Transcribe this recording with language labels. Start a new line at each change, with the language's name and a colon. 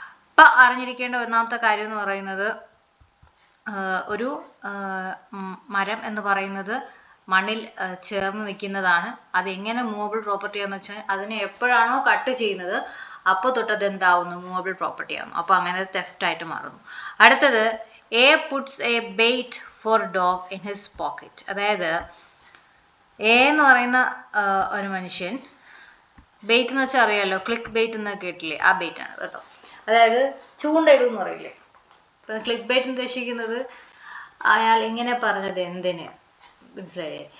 Malayalam: അപ്പം അറിഞ്ഞിരിക്കേണ്ട ഒന്നാമത്തെ കാര്യം എന്ന് പറയുന്നത്, ഒരു മരം എന്ന് പറയുന്നത് മണ്ണിൽ ചേർന്ന് നിൽക്കുന്നതാണ്. അതെങ്ങനെ മൂവബിൾ പ്രോപ്പർട്ടി ആണെന്ന് വെച്ചാൽ അതിനെ എപ്പോഴാണോ കട്ട് ചെയ്യുന്നത് അപ്പോൾ തൊട്ടത് എന്താവുന്നു? മൂവബിൾ പ്രോപ്പർട്ടി ആവുന്നു. അപ്പോൾ അങ്ങനെ തെഫ്റ്റ് ആയിട്ട് മാറുന്നു.
English: അടുത്തത്, A puts a bait for dog in his pocket.
Malayalam: അതായത് A എന്ന് പറയുന്ന ഒരു മനുഷ്യൻ, ബെയ്റ്റ് എന്ന് വെച്ചാൽ അറിയാമല്ലോ, ക്ലിക്ക് ബെയ്റ്റ് എന്ന് കേട്ടില്ലേ? ആ ബെയ്റ്റ് ആണ് കേട്ടോ. അതായത് ചൂണ്ടയിടും എന്ന് പറയില്ലേ? ഇപ്പം ക്ലിക്ക് ബെയ്റ്റ് ഉദ്ദേശിക്കുന്നത് അയാൾ ഇങ്ങനെ പറഞ്ഞത് എന്തിന്, മനസ്സിലായേ?